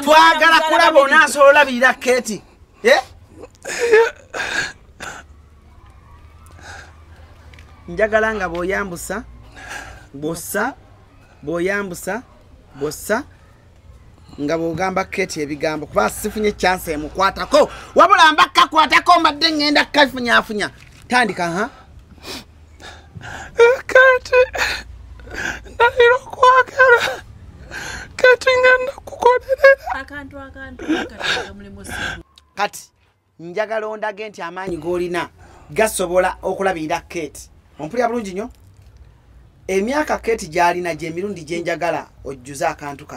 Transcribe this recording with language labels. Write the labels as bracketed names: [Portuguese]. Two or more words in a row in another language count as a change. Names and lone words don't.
[Ganda] Twagala kulaba onaasobola olabirira Kate. Njagala nga bw'oyambusa, bw'ossa, bw'oyambusa, bw'ossa, nga bw'ogamba Kate ebigambo kuba sifunye chance emukwatako. Wabula mbakakwatako mbadde ngenda kafunyafunya. Tandika ha? Kate. Ndahira okwagala. Kate ngenda kukolerera. Akantu mulimu si. Kati njagala ondage nti amaanyi g'olina gasobola okulabirira Kate. Ompulira bulungi nnyo? Emyaka Kate gy'alina gy'emirundi gye njagala ojjuza akantu kano.